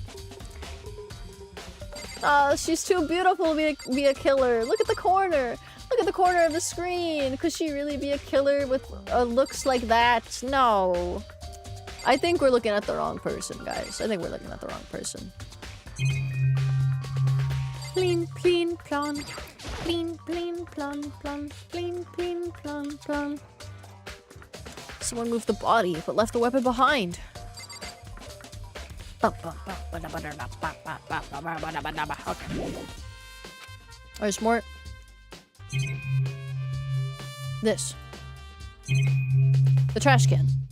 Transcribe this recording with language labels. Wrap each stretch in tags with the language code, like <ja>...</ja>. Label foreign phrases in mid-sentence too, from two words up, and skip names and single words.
<en>She's too beautiful to be a killer. Look at the corner. Look at the corner of the screen. Could she really be a killer with looks like that? No. I think we're looking at the wrong person, guys. I think we're looking at the wrong person. Pleen, pleen, plon. Pleen, pleen, plon, plon. Pleen, pleen, plon, plon. Someone moved the body, but left the weapon behind. Okay. There's more. This. The trash can.</en>